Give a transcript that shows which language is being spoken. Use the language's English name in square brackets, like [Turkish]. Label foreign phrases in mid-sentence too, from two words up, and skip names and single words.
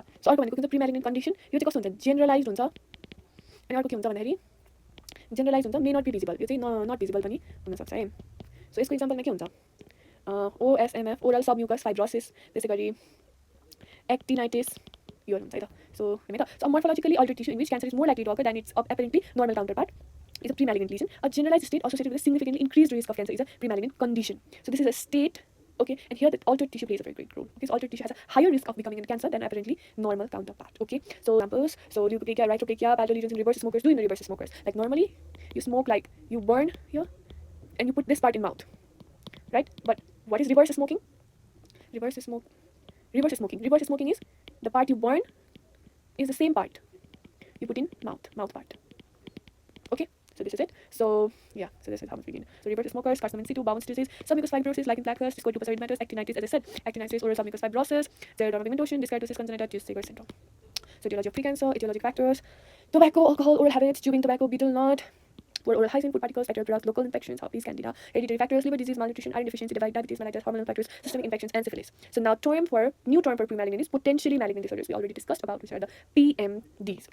[Nepali] सो अर्को भनेको के हुन्छ [English] premalignant condition. [Nepali] यो चाहिँ कस्तो हुन्छ जेनरलाइज्ड हुन्छ. अनि अर्को के हुन्छ भन्दाखेरि जेनरलाइज हुन्छ, [English] may not be visible. [Nepali] यो चाहिँ [English] not visible [Nepali] पनि हुन सक्छ है. सो यसको इक्जाम्पलमा के हुन्छ OSMF [English] oral submucous fibrosis, [Nepali] त्यसै गरी एक्टिनाइटिस यो हुन्छ है त. [English] सो [Nepali] हैन त. [English] so morphologically altered tissue in which cancer is more likely to occur than its apparently normal counterpart is a premalignant lesion. A generalized state associated with a significantly increased risk of cancer is a premalignant condition. So this is a state, okay, and here the altered tissue plays a very great role. This altered tissue has a higher risk of becoming a cancer than apparently normal counterpart. Okay, so examples: so leukopenia, erythroplakia, palliative lesions in reverse smokers. Do in the reverse smokers. Like normally, you smoke like you burn here, and you put this part in mouth, right? But what is reverse smoking? Reverse smoking is the part you burn is the same part you put in mouth part. Okay, so this is it. So yeah, so this is how much we need. So reverse smokers, carcinoma in situ, Bowman's disease, submucous fibrosis, lichen planus, discoid matters, actinitis, as I said, actinitis, oral submucous fibrosis, xeroderma pigmentosa, dyskeratosis congenita, Just-Seger syndrome. So etiology of pre-cancer, etiologic factors: tobacco, alcohol, oral habits, chewing tobacco, betel nut, poor oral hygiene, food particles, bacterial drugs, local infections, herpes, candida, hereditary factors, liver disease, malnutrition, iron deficiency, diabetes, mellitus, hormonal factors, systemic infections, and syphilis. So now new term for premalignant is potentially malignant disorders. We already discussed about, which are the PMDs.